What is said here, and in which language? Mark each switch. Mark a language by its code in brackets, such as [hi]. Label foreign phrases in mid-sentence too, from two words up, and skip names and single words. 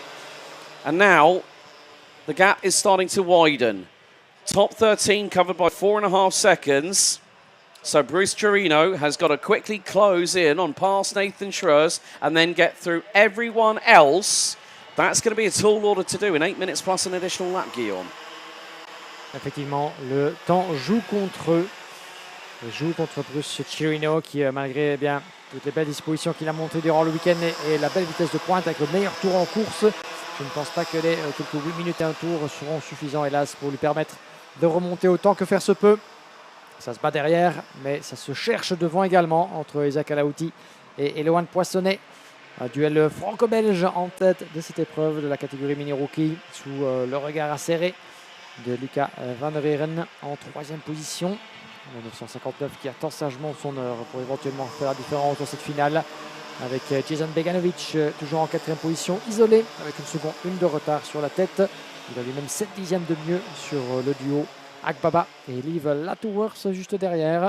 [en] And now the gap is starting to widen. Top 13 covered by 4.5 seconds. So Bruce Chirino has got to quickly close in on past Nathan Schreurs and then get through everyone else. That's going to be a tall order to do in 8 minutes plus an additional lap, Guillaume. [fr] Effectivement, le temps joue contre eux. Il joue contre Bruce Chirino qui, malgré bien, toutes les belles dispositions qu'il a montrées durant le week-end et la belle vitesse de pointe avec le meilleur tour en course, je ne pense pas que les quelques 8 minutes et un tour seront suffisants, hélas, pour lui permettre de remonter autant que faire se peut. Ça se bat derrière, mais ça se cherche devant également entre Isaac Alaouti et Elouan Poissonnet. Un duel franco-belge en tête de cette épreuve de la catégorie mini-rookie sous le regard acéré de Lucas Van der Heeren en 3e position. Le 959 qui attend sagement son heure pour éventuellement faire la différence dans cette finale avec Jason Beganovic toujours en 4e position, isolé avec une seconde 1 de retard sur la tête. Il a lui-même 7 dixièmes de mieux sur le duo Agbaba et Liv Latourworth juste derrière.